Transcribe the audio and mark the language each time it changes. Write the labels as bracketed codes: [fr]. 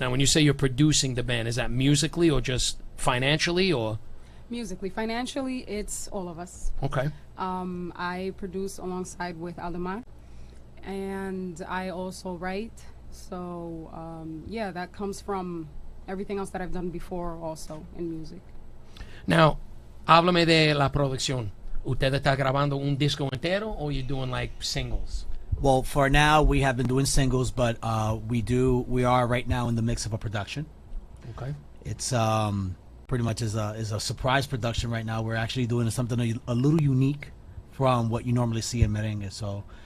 [en] Now, when you say you're producing the band, is that musically or just financially or? Musically. Financially, it's all of us. Okay. I produce alongside with Aldemar, and I also write. So, yeah, that comes from everything else that I've done before also in music. [es] Now, háblame de la producción. ¿Usted está grabando un disco entero [en] or you doing like singles? Well, for now we have been doing singles, but we are right now in the mix of a production. Okay. It's pretty much is a surprise production right now. We're actually doing something a little unique from what you normally see in merengue. So